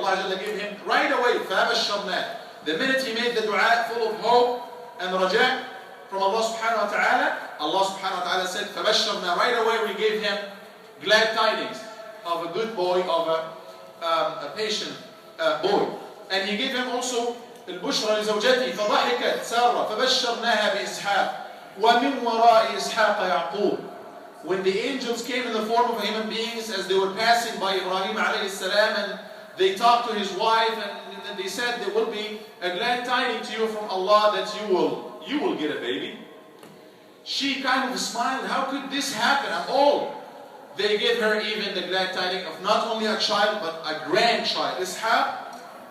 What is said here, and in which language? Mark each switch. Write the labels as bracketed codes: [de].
[en] Allah Jalla gave him right away, فَبَشَّرْنَاهُ. The minute he made the dua full of hope and raja from Allah subhanahu wa ta'ala, Allah subhanahu wa ta'ala said, فَبَشَّرْنَاهُ. Right away we gave him glad tidings of a good boy, of a patient boy. And He gave him also [ar] البشرى لزوجته فضحكت سارة فبشرناها بإسحاق ومن وراء إسحاق يعقوب. [en] When the angels came in the form of human beings, as they were passing by Ibrahim alayhi salam, and they talked to his wife, and they said, there will be a glad tidings to you from Allah that you will get a baby. She kind of smiled. How could this happen? I'm old. They gave her even the glad tidings of not only a child but a grandchild, Ishaq.